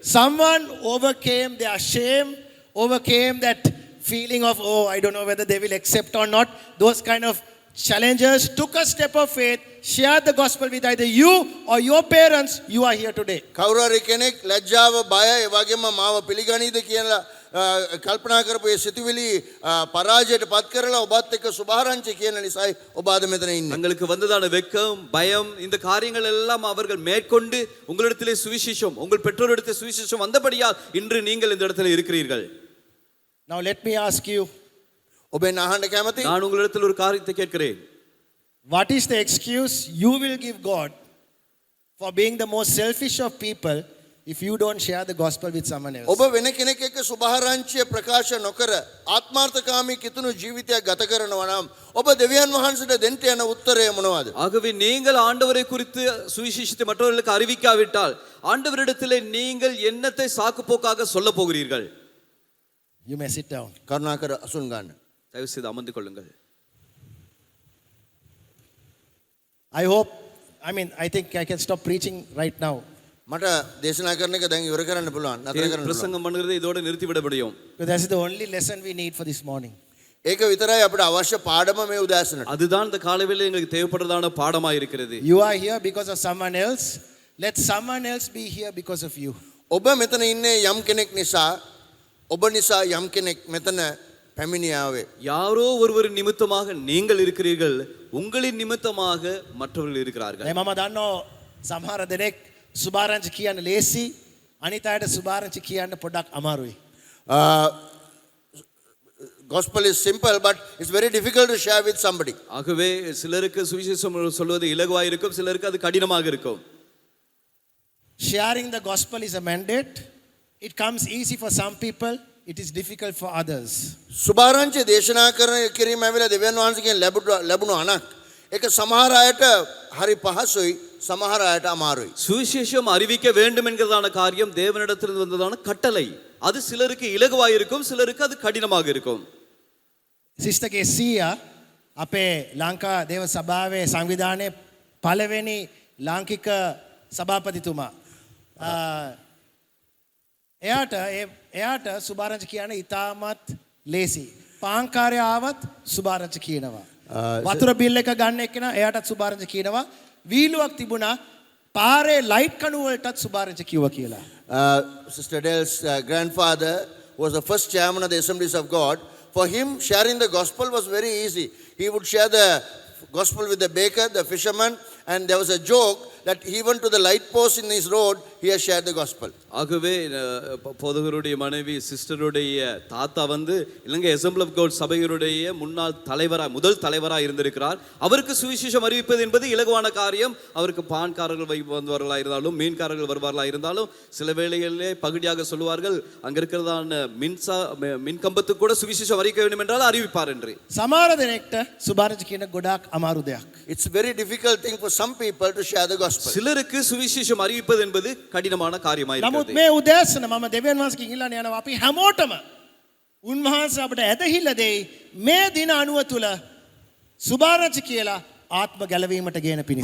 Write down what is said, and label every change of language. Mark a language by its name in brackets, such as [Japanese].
[English] Someone overcame their shame, overcame that feeling of, oh, I don't know whether they will accept or not. Those kind of challenges, took a step of faith, shared the gospel with either you or your parents. You are here today. [Sinhala] කවුරු හරි කෙනෙක් ලැජ්ජාව බය ඒ වගේම මාව පිළිගනීද කියලා කල්පනා කරපු ඒ සිතුවිලි පරාජයට පත් කරලා ඔබත් එක්ක සුභාරංචිය කියන නිසායි ඔබ අද මෙතන ඉන්නේ. [Tamil] தங்களுக்கு வந்ததான வெட்கம், பயம், இந்த காரியங்கள் எல்லாம் அவர்கள் மேற்கொண்டு உங்களிடத்திலே சுவிசேஷம், உங்கள் பெற்றோரிடத்தில் சுவிசேஷம் வந்தபடியால் இன்று நீங்கள் இந்த இடத்துல இருக்கிறீர்கள். [English] Now let me ask you, [Sinhala] ඔබෙන් අහන්න කැමතියි. [Tamil] நான் உங்களிடத்தில் ஒரு காரியத்தை கேட்கிறேன். [English] what is the excuse you will give God for being the most selfish of people if you don't share the gospel with someone else? [Sinhala] ඔබ වෙන කෙනෙක් එක්ක සුභාරංචිය ප්‍රකාශ නොකර ආත්මාර්ථකාමී කිතුණු ජීවිතයක් ගත කරනවා නම් ඔබ දෙවියන් වහන්සේට දෙන්න යන උත්තරය මොනවද? [Tamil] ஆகவே நீங்கள் ஆண்டவரை குறித்து சுவிசேஷத்தை மற்றவர்களுக்கு அறிவிக்காவிட்டால் ஆண்டவரிடத்திலே நீங்கள் என்னத்தை சாக்கு போக்காக சொல்ல போகிறீர்கள்? [English] You may sit down. [Sinhala] කරුණාකර අසුන් ගන්න. [Tamil] தயவு செய்து அமர்ந்து கொள்ளுங்கள். [English] I think I can stop preaching right now. [Sinhala] මට දේශනා කරන එක දැන් ඉවර කරන්න පුළුවන්. නතර කරන්න පුළුවන්. [Tamil] பிரசங்கம் பண்ணுகிறதை இதோட நிறுத்தி விட முடியும். [English] Because that's the only lesson we need for this morning. [Sinhala] ඒක විතරයි අපිට අවශ්‍ය පාඩම මේ උදෑසනට. [Tamil] அதுதான் இந்த காலைவேளை எங்களுக்கு தேவைப்படுறதான பாடமா இருக்கிறது. [English] You are here because of someone else. Let someone else be here because of you. [Sinhala] ඔබ මෙතන ඉන්නේ යම් කෙනෙක් නිසා ඔබ නිසා යම් කෙනෙක් මෙතන පැමිණියාවේ. [Tamil] யாரோ ஒருவர் நிமித்தமாக நீங்கள் இருக்கிறீர்கள், உங்களின் நிமித்தமாக மற்றவர்கள் இருக்கிறார்கள். [Sinhala] දැන් මම දන්නවා සමහර දෙනෙක් සුභාරංචි කියන්න ලේසි, අනිත් අයට සුභාරංචි කියන්න පොඩ්ඩක් අමාරුයි. [English] Gospel is simple but it's very difficult to share with somebody. [Tamil] ஆகவே சிலருக்கு சுவிசேஷம் சொல்வது இலகுவாக இருக்கும், சிலருக்கு அது கடினமாக இருக்கும். [English] sharing the gospel is a mandate. It comes easy for some people, it is difficult for others. [Sinhala] සුභාරංචි දේශනා කිරීම ඇවිල්ලා දෙවියන් වහන්සේගෙන් ලැබුණු අනක්. ඒක සමහර අයට හරි පහසුයි, සමහර අයට අමාරුයි. [Tamil] சுவிசேஷம் அறிவிக்க வேண்டும் என்கிறதான காரியம் தேவனிடத்திலிருந்து வந்ததான கட்டளை. அது சிலருக்கு இலகுவாக இருக்கும், சிலருக்கு அது கடினமாக இருக்கும். [Sinhala] සිස්ටගේ සීයා අපේ ලංකා දේව සභාවේ සංවිධානයේ පළවෙනි ලාංකික සභාපතිතුමා. එයාට සුභාරංචි කියන ඉතාමත් ලේසි. පාංකාරය ආවත් සුභාරංචි කියනවා. වතුර බිල් එක ගන්න එක්කන එයාටත් සුභාරංචි කියනවා. වීලුවක් තිබුණා පාරේ ලයිට් කණු වලටත් සුභාරංචි කිව්වා කියලා. [English] Sister Dale's grandfather was the first chairman of the Assemblies of God. For him, sharing the gospel was very easy. He would share the gospel with the baker, the fisherman, and there was a joke that even to the light post in his road, he has shared the gospel. [Tamil] ஆகவே போதகருடைய மனைவி சிஸ்டருடைய தாத்தா வந்து இலங்கை assembly of God சபையுடைய முன்னாள் முதல் தலைவராக இருந்திருக்கிறார். அவருக்கு சுவிசேஷம் அறிவிப்பது என்பது இலகுவான காரியம். அவருக்கு பான்காரர்கள் வருவார்களா இருந்தாலும், மீன்காரர்கள் வருவார்களா இருந்தாலும், சில வேளைகளிலே பகுதியாக சொல்லுவார்கள் அங்க இருக்கிறதான மின் கம்பத்துக்கு கூட சுவிசேஷம் அறிவிக்க வேண்டும் என்றால் அறிவிப்பார் என்று. [Sinhala] සමහර දෙනෙක්ට සුභාරංචි කියන ගොඩාක් අමාරු දෙයක්. [English] It's a very difficult thing for some people to share the gospel. [Tamil] சிலருக்கு சுவிசேஷம் அறிவிப்பது என்பது கடினமான காரியமாக இருக்கிறது. [Sinhala] නමුත් මේ උදෑසන මම දෙවියන් වහන්සේගෙන් ඉල්ලන්න යනවා අපි හැමෝටම උන්වහන්සේ අපට ඇදහිල්ල දෙයි මේ දින 90 තුල සුභාරංචි කියලා ආත්ම ගැලවීමට ගේන පිණිස.